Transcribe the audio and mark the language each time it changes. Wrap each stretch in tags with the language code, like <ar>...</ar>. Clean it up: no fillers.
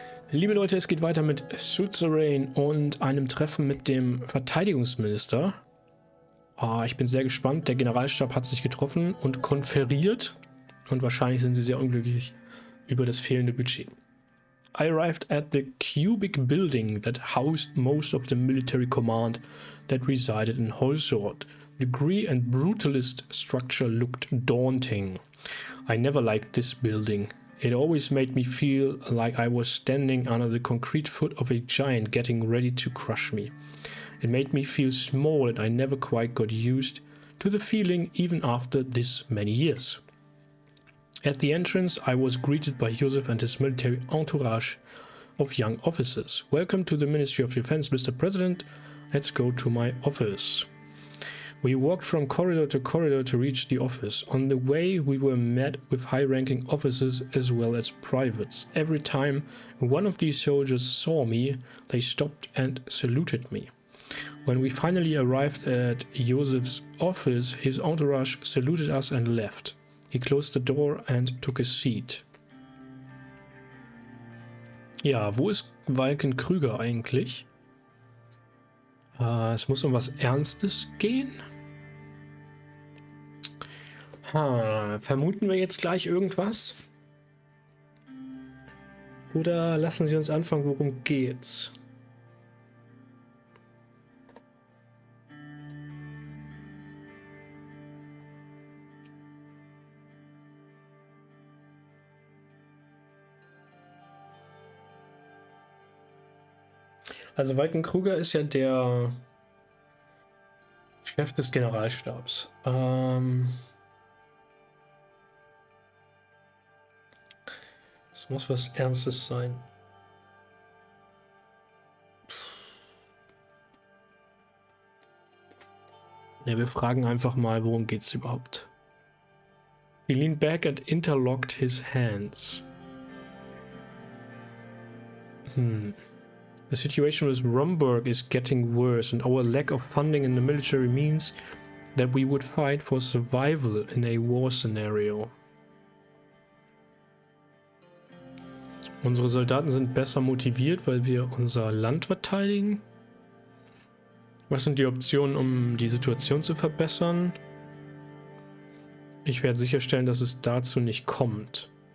<de>Liebe Leute, es geht weiter mit SUZERAIN und einem Treffen mit dem Verteidigungsminister. Ich bin sehr gespannt. Der Generalstab hat sich getroffen und konferiert. Und wahrscheinlich sind sie sehr unglücklich über das fehlende Budget.</de> <en>I arrived at the cubic building that housed most of the military command that resided in Holzort. The grey and brutalist structure looked daunting. I never liked this building. It always made me feel like I was standing under the concrete foot of a giant getting ready to crush me. It made me feel small and I never quite got used to the feeling even after this many years. At the entrance, I was greeted by Joseph and his military entourage of young officers. Welcome to the Ministry of Defense, Mr. President. Let's go to my office. We walked from corridor to reach the office. On the way, we were met with high-ranking officers as well as privates. Every time one of these soldiers saw me, they stopped and saluted me. When we finally arrived at Joseph's office, his entourage saluted us and left. He closed the door and took a seat.</en> <de>Ja, wo ist Walkenkrüger eigentlich? Es muss um was Ernstes gehen. Vermuten wir jetzt gleich irgendwas? Oder lassen Sie uns anfangen, worum geht's? Also Walkenkrüger ist ja der Chef des Generalstabs. Es muss was Ernstes sein. Ja, wir fragen einfach mal, worum geht's überhaupt?</de> <en>He leaned back and interlocked his hands. The situation with Romberg is getting worse, and our lack of funding in the military means that we would fight for survival in a war scenario.</en> <de>Unsere Soldaten sind besser motiviert, weil wir unser Land verteidigen. Was sind die Optionen, um die Situation zu verbessern? Ich werde sicherstellen, dass es dazu nicht kommt.</de>